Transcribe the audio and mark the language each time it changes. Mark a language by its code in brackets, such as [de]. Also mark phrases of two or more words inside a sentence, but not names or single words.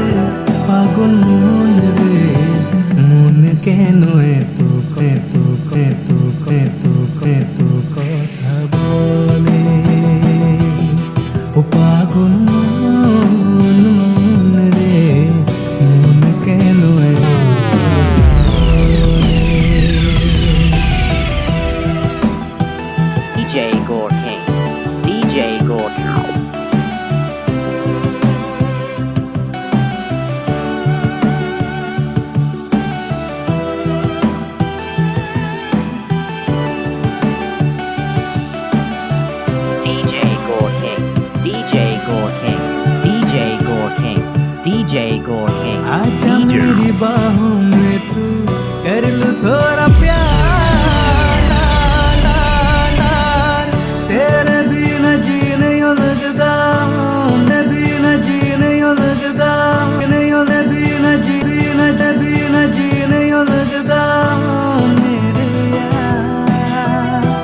[bn] পাগল মন রে মন কেন এত এত এত এত এত কথা বলে, ও পাগল মন মন রে মন কেন এত DJ Gore King, DJ Gore King. DJ Gore King, DJ Gore King, DJ Gore King, DJ Gore King. [hi] आजा मेरी बाहों में तू कर लूं थोड़ा प्यार, तेरे बिना जी नहीं लगता, मैं बिना जी नहीं लगता, मेरे बिना जी नहीं लगता मेरे यार।